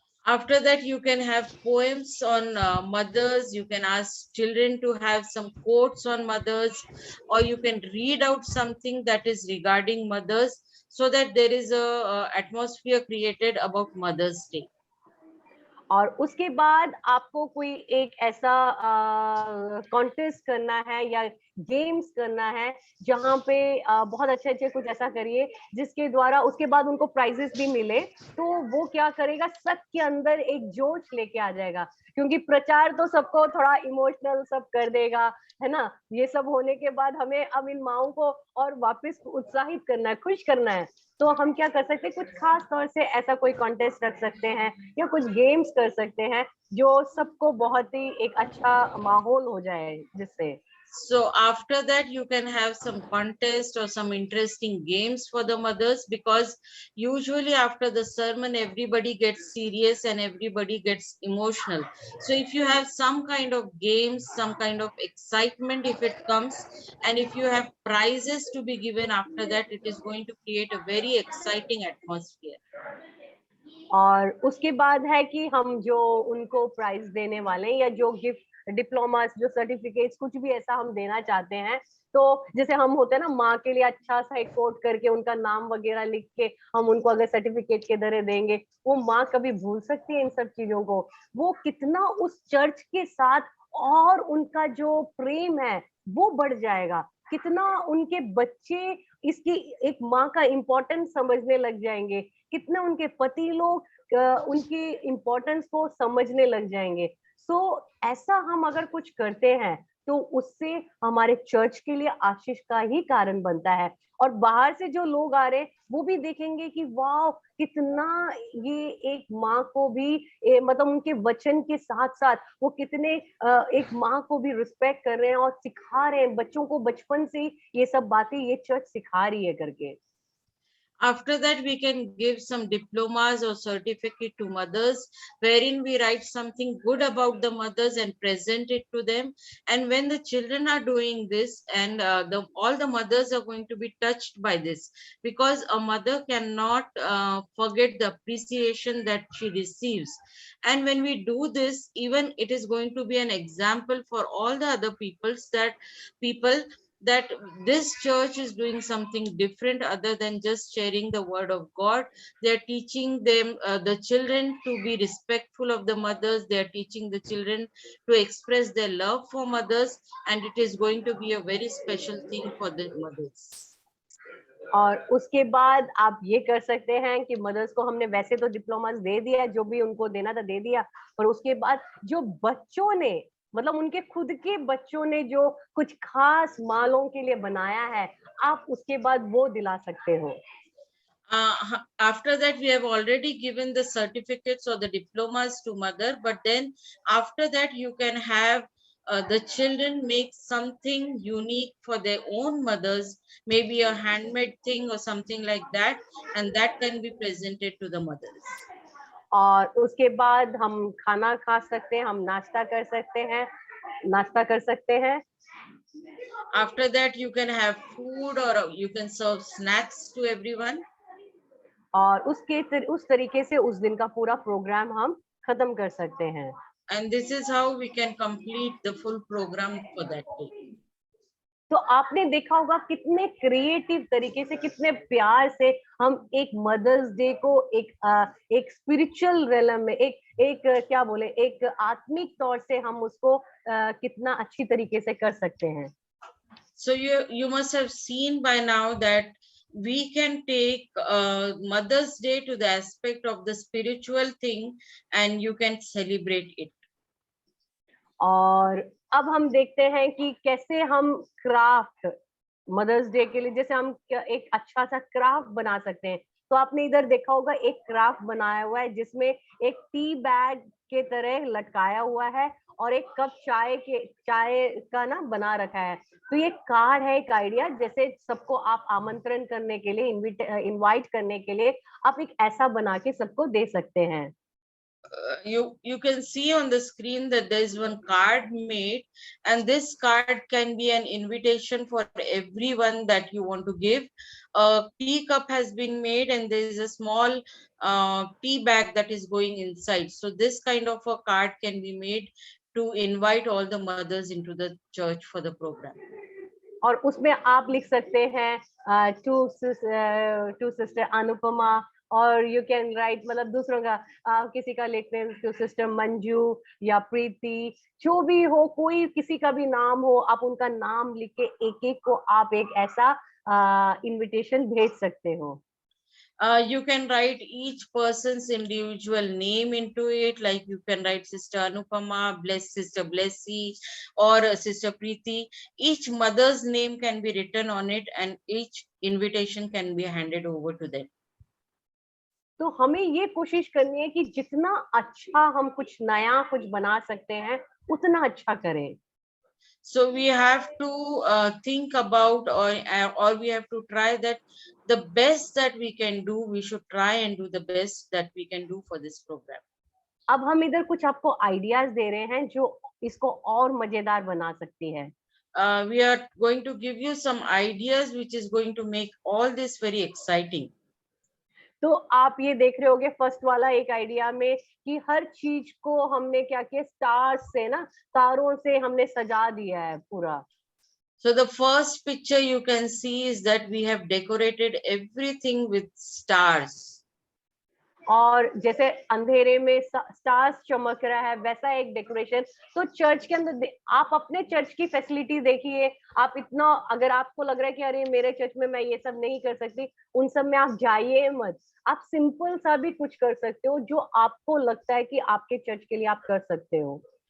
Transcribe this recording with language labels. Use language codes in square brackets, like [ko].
[en] After that, you can have poems on mothers. You can ask children to have some quotes on mothers, or you can read out something that is regarding mothers, so that there is a atmosphere created about Mother's Day. [hi] और उसके बाद आपको कोई एक ऐसा contest करना है या गेम्स करना है जहाँ पे बहुत अच्छे कुछ ऐसा करिए जिसके द्वारा उसके बाद उनको प्राइजेस भी मिले, तो वो क्या करेगा, सबके अंदर एक जोश लेके आ जाएगा, क्योंकि प्रचार तो सबको थोड़ा इमोशनल सब कर देगा, है ना? ये सब होने के बाद हमें अब इन माओं को और वापस उत्साहित करना है, खुश करना है, तो हम क्या कर सकते हैं, कुछ खास तौर से ऐसा कोई कॉन्टेस्ट रख सकते हैं या कुछ गेम्स कर सकते हैं जो सबको बहुत ही एक अच्छा माहौल हो जाए जिससे। [en] So after that, you can have some contest or some interesting games for the mothers, because usually after the sermon, everybody gets serious and everybody gets emotional. So if you have some kind of games, some kind of excitement, if it comes, and if you have prizes to be given after that, it is going to create a very exciting atmosphere. [hi] और उसके बाद है कि हम जो उनको prize देने वाले हैं या जो गिफ्ट, डिप्लोमास, जो सर्टिफिकेट्स, कुछ भी ऐसा हम देना चाहते हैं, तो जैसे हम होते हैं ना, माँ के लिए अच्छा सा एक कोट करके उनका नाम वगैरह लिख के हम उनको अगर सर्टिफिकेट के तरह देंगे, वो माँ कभी भूल सकती है इन सब चीजों को? वो कितना उस चर्च के साथ और उनका जो प्रेम है वो बढ़ जाएगा, कितना उनके बच्चे इसकी एक माँ का इम्पोर्टेंस समझने लग जाएंगे, कितने उनके पति लोग उनकी इम्पोर्टेंस को समझने लग जाएंगे। सो ऐसा हम अगर कुछ करते हैं तो उससे हमारे चर्च के लिए आशीष का ही कारण बनता है। और बाहर से जो लोग आ रहे हैं वो भी देखेंगे कि वाह, कितना ये एक माँ को भी मतलब उनके वचन के साथ साथ वो कितने एक माँ को भी रिस्पेक्ट कर रहे हैं और सिखा रहे हैं बच्चों को बचपन से ही ये सब बातें ये चर्च सिखा रही है करके। [en] After that, we can give some diplomas or certificate to mothers, wherein we write something good about the mothers and present it to them. And when the children are doing this, and all the mothers are going to be touched by this, because a mother cannot forget the appreciation that she receives. And when we do this, even it is going to be an example for all the other people that this church is doing something different other than just sharing the word of God. They're teaching them, the children, to be respectful of the mothers. They're teaching the children to express their love for mothers, and it is going to be a very special thing for the mothers. [hi] और उसके बाद आप ये कर सकते हैं कि mother's को हमने वैसे तो डिप्लोमास दे दिया, जो भी उनको देना था दे दिया, पर उसके बाद जो बच्चों ने, मतलब उनके खुद के बच्चों ने जो कुछ खास मालों के लिए बनाया है, आप उसके बाद वो दिला सकते हो। [en] After that, we have already given the certificates or the diplomas to mother, but then after that you can have the children make something unique for their own mothers, maybe a handmade thing or something like that, and that can be presented to the mothers. [hi] और उसके बाद हम खाना खा सकते हैं, हम नाश्ता कर सकते हैं, नाश्ता कर सकते हैं। [en] After that, you can have food or you can serve snacks to everyone. [hi] और उस तरीके से उस दिन का पूरा प्रोग्राम हम खत्म कर सकते हैं। [en] And this is how we can complete the full program for that day. [hi] तो आपने देखा होगा कितने क्रिएटिव तरीके से, कितने प्यार से हम एक मदर्स डे को एक स्पिरिचुअल रेलम में, एक क्या बोले, एक आत्मिक तौर से हम उसको कितना अच्छी तरीके से कर सकते हैं। [en] So you must have seen by now that we can take Mother's Day to the aspect of the spiritual thing, and you can celebrate it. [hi] और अब हम देखते हैं कि कैसे हम क्राफ्ट मदर्स डे के लिए, जैसे हम एक अच्छा सा क्राफ्ट बना सकते हैं। तो आपने इधर देखा होगा एक क्राफ्ट बनाया हुआ है जिसमें एक टी बैग के तरह लटकाया हुआ है और एक कप चाय का ना बना रखा है। तो ये कार्ड है, एक आइडिया, जैसे सबको आप आमंत्रण करने के लिए, इनवाइट करने के लिए आप एक ऐसा बना के सबको दे सकते हैं। [en] You can see on the screen that there is one card made, and this card can be an invitation for everyone that you want to give. A tea cup has been made, and there is a small tea bag that is going inside. So this kind of a card can be made to invite all the mothers into the church for the program. [hi] और उसमें आप लिख सकते हैं to sister Anupama, और [en] you can write, [hi] मतलब दूसरों का किसी का लिखते हैं टू सिस्टर मंजू या प्रीति, जो भी हो, कोई किसी का भी नाम हो, आप उनका नाम लिख के एक एक को आप एक ऐसा इनविटेशन भेज सकते हो। [en] You can write each person's individual name into it, like you can write Sister Anupama, Sister Blessy, or Sister Preeti. Each mother's name can be written on it, and each invitation can be handed over to them. [hi] तो हमें ये कोशिश करनी है कि जितना अच्छा हम कुछ नया कुछ बना सकते हैं उतना अच्छा करें। [en] So we have to think about, or we have to try that the best that we can do, we should try and do the best that we can do for this program. [hi] अब हम इधर कुछ आपको ideas दे रहे हैं जो इसको और मजेदार बना सकती है। [en] We are going to give you some ideas which is going to make all this very exciting. [hi] तो आप ये देख रहे होगे फर्स्ट वाला एक आइडिया में कि हर चीज को हमने क्या किया, स्टार्स से ना, तारों से हमने सजा दिया है पूरा। [en] So the first picture you can see is that we have decorated everything with stars. [hi] और जैसे अंधेरे में स्टार्स चमक रहा है वैसा एक डेकोरेशन। तो चर्च के अंदर आप अपने चर्च की फैसिलिटी देखिए, आप इतना, अगर आपको लग रहा है कि अरे मेरे चर्च में मैं ये सब नहीं कर सकती, उन सब में आप जाइए मत। आप सिंपल सा भी कुछ कर सकते हो जो आपको लगता है कि आपके चर्च के लिए आप कर सकते हो।